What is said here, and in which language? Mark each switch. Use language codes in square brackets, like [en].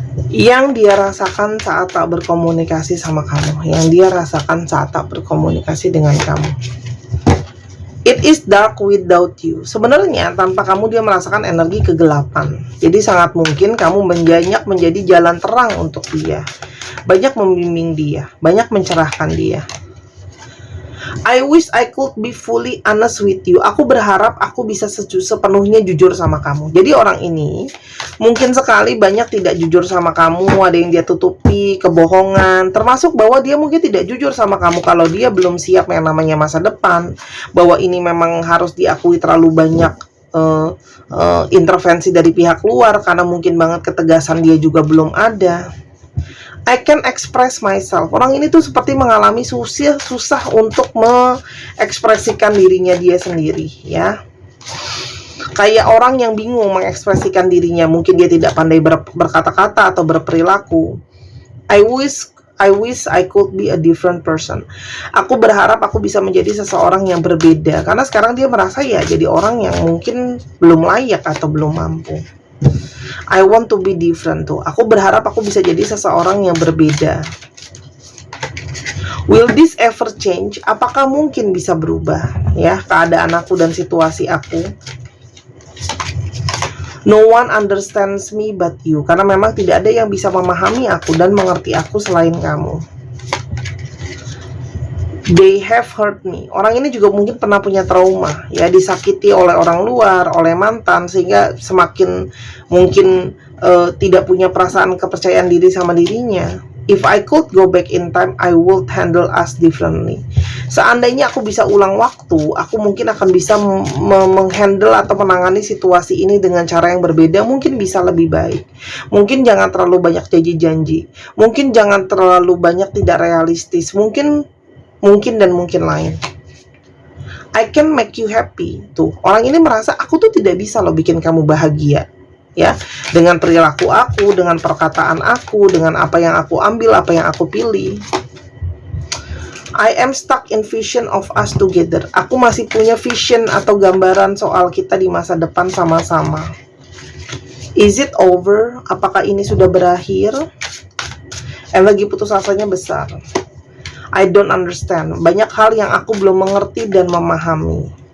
[id] Yang dia rasakan saat tak berkomunikasi sama kamu, yang dia rasakan saat tak berkomunikasi dengan kamu. [en] It is dark without you. [id] Sebenarnya tanpa kamu dia merasakan energi kegelapan. Jadi sangat mungkin kamu menjadi jalan terang untuk dia, banyak membimbing dia, banyak mencerahkan dia. [en] I wish I could be fully honest with you. [id] Aku berharap aku bisa sepenuhnya jujur sama kamu. Jadi orang ini mungkin sekali banyak tidak jujur sama kamu, ada yang dia tutupi, kebohongan, termasuk bahwa dia mungkin tidak jujur sama kamu kalau dia belum siap yang namanya masa depan, bahwa ini memang harus diakui terlalu banyak intervensi dari pihak luar, karena mungkin banget ketegasan dia juga belum ada. [en] I can express myself. [id] Orang ini tuh seperti mengalami susah untuk mengekspresikan dirinya dia sendiri, ya. Kayak orang yang bingung mengekspresikan dirinya. Mungkin dia tidak pandai berkata-kata atau berperilaku. [en] I wish I could be a different person. [id] Aku berharap aku bisa menjadi seseorang yang berbeda. Karena sekarang dia merasa ya jadi orang yang mungkin belum layak atau belum mampu. [en] I want to be different tuh. [id] Aku berharap aku bisa jadi seseorang yang berbeda. [en] Will this ever change? [id] Apakah mungkin bisa berubah ya keadaan aku dan situasi aku? [en] No one understands me but you. [id] Karena memang tidak ada yang bisa memahami aku dan mengerti aku selain kamu. [en] They have hurt me. [id] Orang ini juga mungkin pernah punya trauma, ya, disakiti oleh orang luar, oleh mantan, sehingga semakin mungkin tidak punya perasaan kepercayaan diri sama dirinya. [en] If I could go back in time, I would handle us differently. [id] Seandainya aku bisa ulang waktu, aku mungkin akan bisa menghandle atau menangani situasi ini dengan cara yang berbeda, mungkin bisa lebih baik. Mungkin jangan terlalu banyak janji-janji. Mungkin jangan terlalu banyak tidak realistis. Mungkin lain. [en] I can make you happy. [id] Tuh, orang ini merasa aku tuh tidak bisa loh bikin kamu bahagia. Ya, dengan perilaku aku, dengan perkataan aku, dengan apa yang aku ambil, apa yang aku pilih. [en] I am stuck in vision of us together. [id] Aku masih punya vision atau gambaran soal kita di masa depan sama-sama. [en] Is it over? [id] Apakah ini sudah berakhir? Lagi putus asanya besar. [en] I don't understand. [id] Banyak hal yang aku belum mengerti dan memahami.